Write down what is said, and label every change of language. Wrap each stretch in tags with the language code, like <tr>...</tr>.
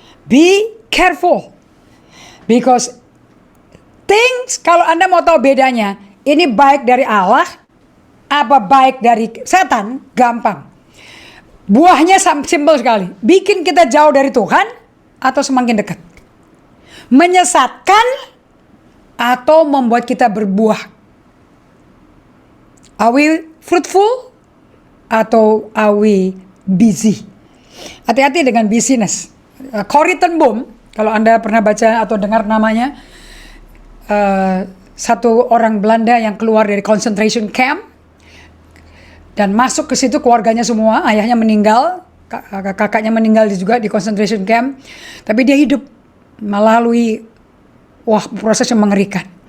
<en>Be careful, because things,</en> <id>kalau Anda mau tahu bedanya, ini baik dari Allah apa baik dari setan, gampang. Buahnya simpel sekali. Bikin kita jauh dari Tuhan atau semakin dekat. Menyesatkan atau membuat kita berbuah.</id> <en>Are we fruitful atau are we busy?</en> <id>Hati-hati dengan busyness. Corrie ten Boom, kalau Anda pernah baca atau dengar namanya, satu orang Belanda yang keluar dari concentration camp dan masuk ke situ, keluarganya semua, ayahnya meninggal, kakaknya meninggal juga di concentration camp, tapi dia hidup melalui proses yang mengerikan.</id>